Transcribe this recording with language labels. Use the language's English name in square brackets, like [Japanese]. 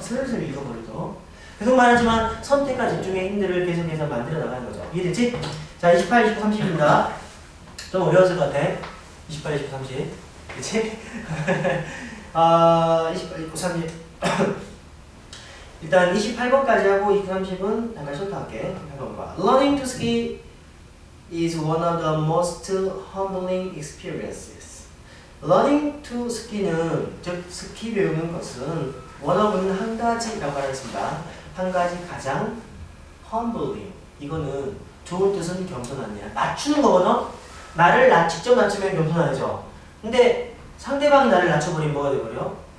[Korean] 슬슬 읽어버려도. 계속 말하지만 선택과 집중의 힘들을 계속해서 만들어 나가는 거죠. 이해되지? 자 28, 29, 30입니다. 좀 어려웠을 것 같아. 28, 29, 30. 그치? 28, 29, 30. 일단 28번까지 하고 29, 30은 잠깐 쇼트할게. 28번과 [English] Learning to ski is one of the most humbling experiences. Learning to ski [Korean] 는 즉 스키 배우는 것은 one of는 한 가지라고 하겠습니다. 한 가지 가장 humbling 이거는 좋은 뜻은 겸손하냐 낮추는 거거든. 나를 직접 낮추면 겸손하죠. 근데 상대방이 나를 낮춰버리면 뭐가 돼버려?